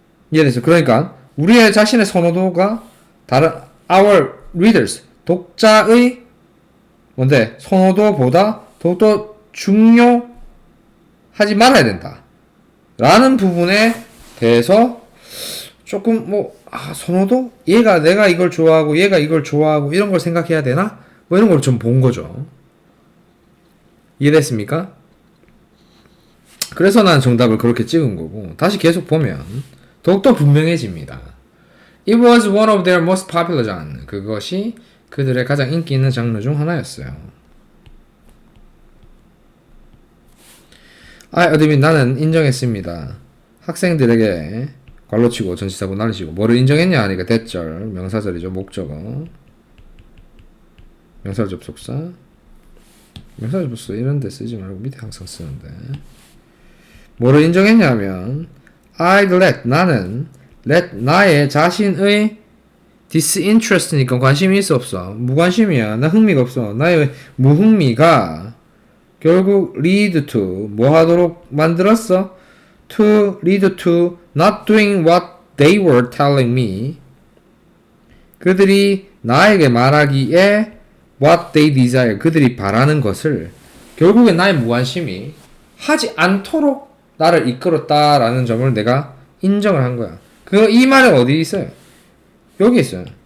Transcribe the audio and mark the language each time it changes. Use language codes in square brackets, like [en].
[ko] 이해됐어? 그러니까 우리의 자신의 선호도가 다른 [en] our readers [ko] 독자의 뭔데 선호도보다 더욱더 중요하지 말아야 된다 라는 부분에 대해서 조금 선호도? 내가 이걸 좋아하고 얘가 이걸 좋아하고 이런 걸 생각해야 되나? 뭐 이런 걸 좀 본 거죠. 이해됐습니까? 그래서 난 정답을 그렇게 찍은 거고 다시 계속 보면 더욱더 분명해집니다. [en] It was one of their most popular genre. [ko] 그것이 그들의 가장 인기 있는 장르 중 하나였어요. [en] I admit [ko] 나는 인정했습니다. 학생들에게 괄로치고 전치사고 날리시고 뭐를 인정했냐 하니까 대절 명사절이죠. 목적어 명사 접속사 명사 접속사 이런 데 쓰지 말고 밑에 항상 쓰는데 뭐를 인정했냐면 [en] I'd let [ko] 나는 let 나의 자신의 disinterest니까 관심이 있어 없어 무관심이야. 나 흥미가 없어. 나의 무흥미가 결국 lead to 뭐 하도록 만들었어? [en] to lead to not doing what they were telling me. [ko] 그들이 나에게 말하기에 [en] what they desire [ko] 그들이 바라는 것을 결국에 나의 무관심이 하지 않도록 나를 이끌었다라는 점을 내가 인정을 한 거야. 이 말은 어디 있어요? 여기 있어요.